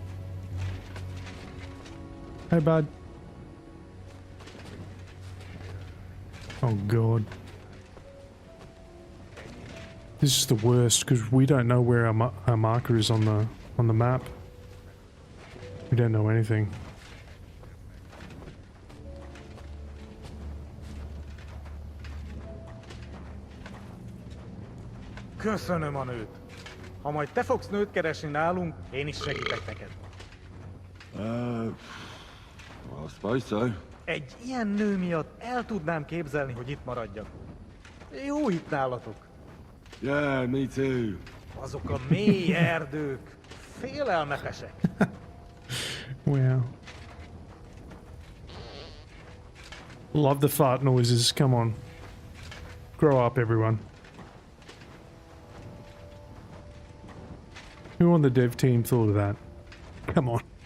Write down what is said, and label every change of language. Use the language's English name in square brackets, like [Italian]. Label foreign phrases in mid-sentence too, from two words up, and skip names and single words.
[English] Hey, bud. Oh, God. This is the worst because we don't know where our marker is on the map. We don't know anything. [Hungarian] Köszönöm a nőt. Ha majd te fogsz nőt keresni nálunk, én is segítek neked. [English] I suppose so. [Hungarian] Egy ilyen nő miatt el tudnám képzelni, hogy itt maradjak. Jó itt nálatok. [English] Yeah, me too. [Hungarian] Azok a mély erdők. Félelmetesek. [English] Wow. Love the fart noises. Come on. Grow up, everyone. Who on the dev team thought of that? Come on.